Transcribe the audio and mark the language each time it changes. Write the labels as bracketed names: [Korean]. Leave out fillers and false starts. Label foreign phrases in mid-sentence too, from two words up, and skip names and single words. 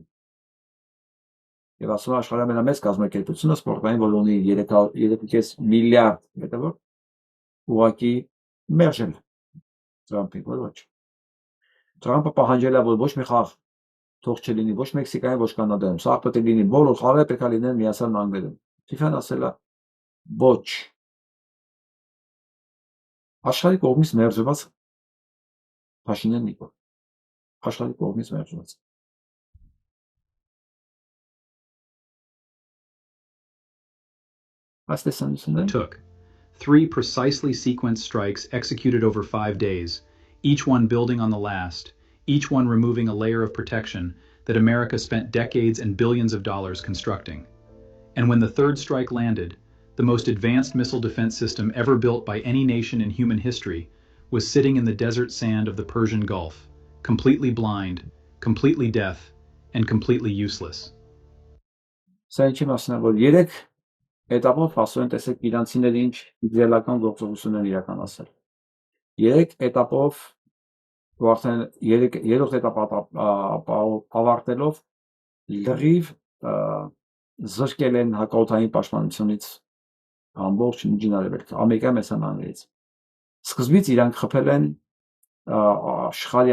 [Armenian] Եվ ասում է աշխարհի ամենամեծ կազմակերպությունը սպորտային, որ ունի 3.5 միլիարդ հետևող, ուղղակի մերժել Թրամփին, որ ոչ։ Թրամփը պահանջել է, որ ոչ մի խաղ թող չլինի ոչ Մեքսիկայում, ոչ Կանադայում, սա պետք է լինի բոլոր խաղերը պետք է լինեն Միացյալ Նահանգներում։ FIFA-ն ասել է ոչ։ Աշխարհի կողմից մերժված Փաշինյանն იყო։ Աշխարհի կողմից մերժված։ [English] Took 3 precisely sequenced strikes executed over 5 days, each one building on the last, each one removing a layer of protection that America spent decades and billions of dollars constructing. And when the third strike landed, the most advanced missile defense system ever built by any nation in human history was sitting in the desert sand of the Persian Gulf, completely blind, completely deaf, and completely useless. [Armenian] Etapով ասում են տեսեք իրանցիների ինչ իդեալական գործողություն են իրականացել։ 3 etapով արդեն 3-րդ etap ավարտելով լրիվ զրկել են հակաօդային պաշտպանությունից ամբողջ Միջին Արևելքը, Ամերիկայի Միացյալ Նահանգներից։ Սկզբից իրանք խփել են աշխարհի